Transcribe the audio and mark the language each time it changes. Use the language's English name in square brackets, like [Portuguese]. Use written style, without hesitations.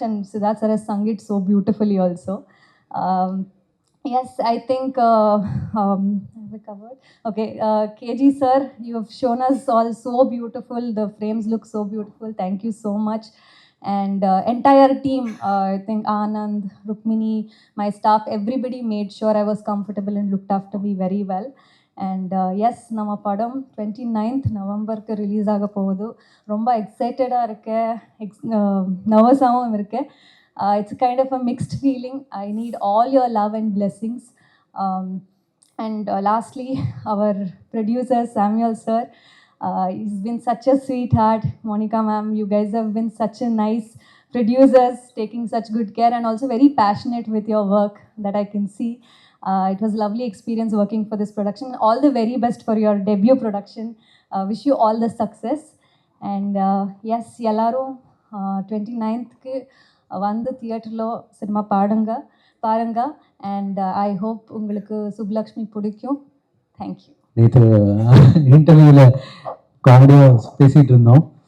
[English] And Siddharth sir has sung it so beautifully also. Yes, I think we covered. Okay, KG sir, you have shown us all so beautiful. The frames look so beautiful. Thank you so much. And entire team, I think Anand, Rukmini, my staff, everybody made sure I was comfortable and looked after me very well. And yes, [Tamil] நம்ம படம் 29th நவம்பருக்கு release ஆக போகுது. ரொம்ப எக்ஸைட்டடாக இருக்கேன், நர்வஸாகவும் இருக்கேன். [English] It's a kind of a mixed feeling. I need all your love and blessings. And lastly, our producer Samuel sir, he's been such a sweetheart. Monica ma'am, you guys have been such a nice producers, taking such good care and also very passionate with your work that I can see. It was a lovely experience working for this production. All the very best for your debut production. Wish you all the success. And yes, [Tamil] எல்லாரும் 29th வந்து தியேட்டரில் cinema பாருங்க. [English] and I hope [Tamil] உங்களுக்கு சுப்லக்ஷ்மி பிடிக்கும். [English] Thank you. [Tamil] நேற்று இன்டர்வியூவில் காமெடியாக பேசிகிட்டு இருந்தோம்.